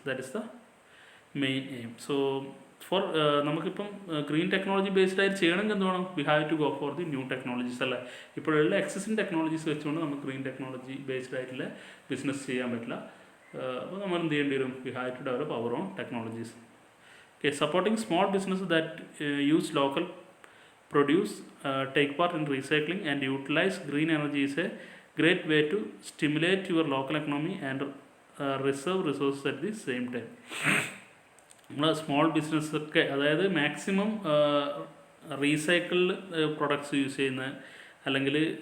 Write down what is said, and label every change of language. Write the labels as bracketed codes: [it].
[en] That is the main aim. So for [ml] നമുക്കിപ്പം green technology based ആയിട്ട് ചെയ്യണമെങ്കിൽ എന്ത് വേണം, [en] We have to go for the new technologies അല്ലേ. [ml] ഇപ്പോഴുള്ള എക്സിസ്റ്റിംഗ് ടെക്നോളജീസ് വെച്ചുകൊണ്ട് നമുക്ക് ഗ്രീൻ ടെക്നോളജി ബേസ്ഡ് ആയിട്ടുള്ള ബിസിനസ് ചെയ്യാൻ പറ്റില്ല. അപ്പോൾ നമ്മൾ എന്ത് ചെയ്യേണ്ടി വരും, [en] We have to develop our own technologies. Okay, supporting small business that use local produce, take part in recycling and utilize green energy is a great way to stimulate your local economy and reserve resources at the same time. [ml] നമ്മൾ small ബിസിനസ്സൊക്കെ, അതായത് maximum recycled products use ചെയ്യുന്ന, അല്ലെങ്കിൽ